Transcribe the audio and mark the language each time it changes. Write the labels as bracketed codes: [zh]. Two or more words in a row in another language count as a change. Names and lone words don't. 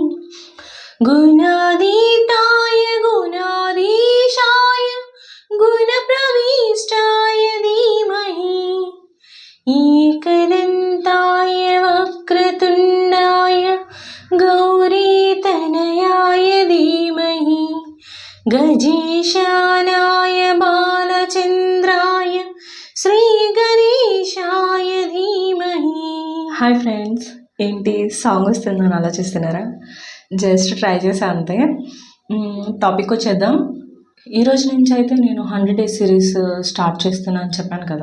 [sa] गुणातीताय गुणाधीशाय गुणप्रविष्टाय धीमहि एकदन्ताय वक्रतुण्डाय गौरीतनयाय धीमहि गजेशानाय बालचन्द्राय శ్రీగణేశాయ ధీమహి. [te] హాయ్ ఫ్రెండ్స్, ఏంటి సాంగ్ వస్తుందని ఆలోచిస్తున్నారా? [en] just try [te] చేసా అంతే. టాపిక్ వచ్చేద్దాం. ఈరోజు నుంచి అయితే నేను [en] 100 Days series start [te] చేస్తున్నాను అని చెప్పాను కదా.